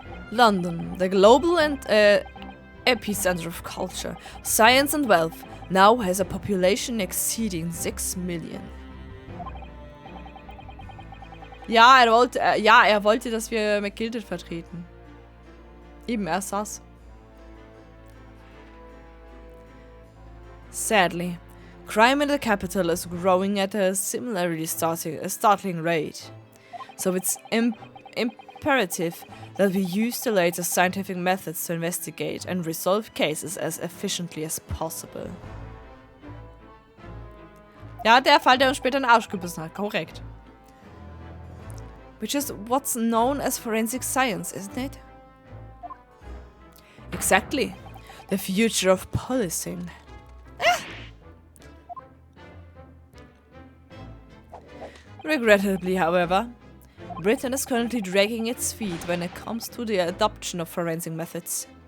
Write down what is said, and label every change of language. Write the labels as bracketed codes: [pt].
[en] London, the global and epicenter of culture, science and wealth, now has a population exceeding 6 million. [de] Ja, er wollte, dass wir McGilded vertreten. Eben, er saß. [en] Sadly, crime in the capital is growing at a similarly startling rate. So it's imperative that we use the latest scientific methods to investigate and resolve cases as efficiently as possible. [de] Ja, der Fall, der uns später in den Arsch gebissen hat, korrekt. [en] Which is what's known as forensic science, isn't it? Exactly. The future of policing. Regrettably, however, Britain is currently dragging its feet when it comes to the adoption of forensic methods.